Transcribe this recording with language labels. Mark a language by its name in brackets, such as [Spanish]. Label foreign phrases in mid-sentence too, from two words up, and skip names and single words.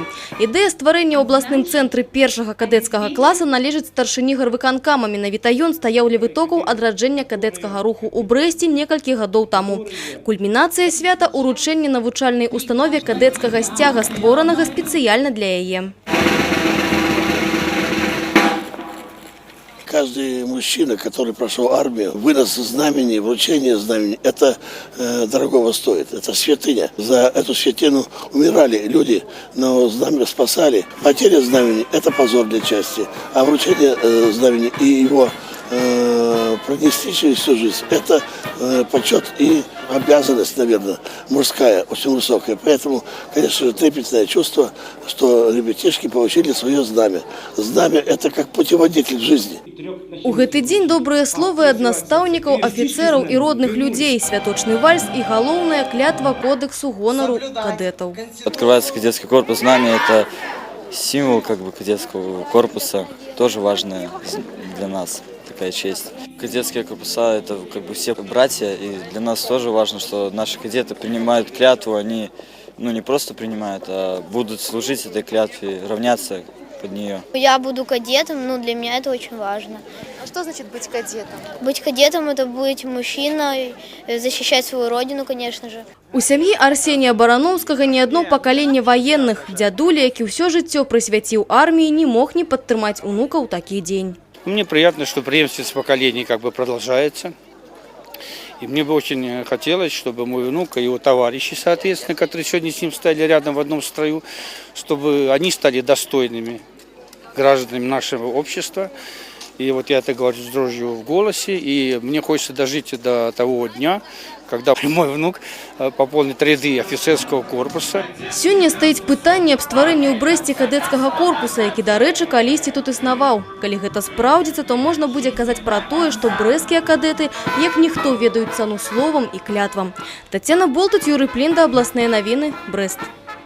[Belarusian] Ідэя стварэння ў абласным цэнтры першага кадэцкага класа належыць старшыні гарвыканкама. Менавіта ён стаяў ля вытокаў адраджэння кадэцкага руху ў Брэсце некалькі гадоў таму. Кульмінацыя свята – уручэнне навучальнай установе кадэцкага сцяга, створанага спецыяльна для яе. [Russian] Каждый мужчина, который прошел армию, вынос знамени, вручение знамени, это дорогого стоит, это святыня. За эту святыню умирали люди, но знамя спасали. Потеря знамени – это позор для части, а вручение знамени и его пронести через всю жизнь – это почет и обязанность, наверное, мужская, очень высокая. Поэтому, конечно же, трепетное чувство, что ребятишки получили свое знамя. Знамя – это как путеводитель жизни. У гэты дзень добрыя словы ад настаўнікаў, афіцэраў і родных людзей, святочны вальс і галоўная клятва кодексу гонару кадетаў. Открывается кадетский корпус, знамя – это символ кадетского корпуса, тоже важное для нас. Такая честь. Кадетские корпуса – это все братья, и для нас тоже важно, что наши кадеты принимают клятву, они не просто принимают, а будут служить этой клятве, равняться под нее. Я буду кадетом, для меня это очень важно. А что значит быть кадетом? Быть кадетом – это быть мужчиной, защищать свою родину, конечно же. [Belarusian] У сям'і Арсенія Барановскага не одно пакаленне военных. Дзядуля, які ўсё жыццё прысвяціў арміі, не мог не падтрымаць унука ў такі дзень. [Russian] Мне приятно, что преемственность поколений продолжается. И мне бы очень хотелось, чтобы мой внук и его товарищи, соответственно, которые сегодня с ним стояли рядом в одном строю, чтобы они стали достойными гражданами нашего общества. И вот я это говорю с дрожью в голосе. И мне хочется дожить до того дня, когда мой внук пополнит ряды офицерского корпуса. [Belarusian] Сёння стаіць пытанне аб стварэнні ў Брэсце кадэцкага корпуса, які, дарэчы, калісьці тут існаваў. Калі гэта спраўдзіцца, то можна будзе казаць пра тое, што брэсцкія кадэты, як ніхто, ведаюць цану словам і клятвам. Тацяна Болтуць, Юрый Плінда, абласныя навіны, Брэст.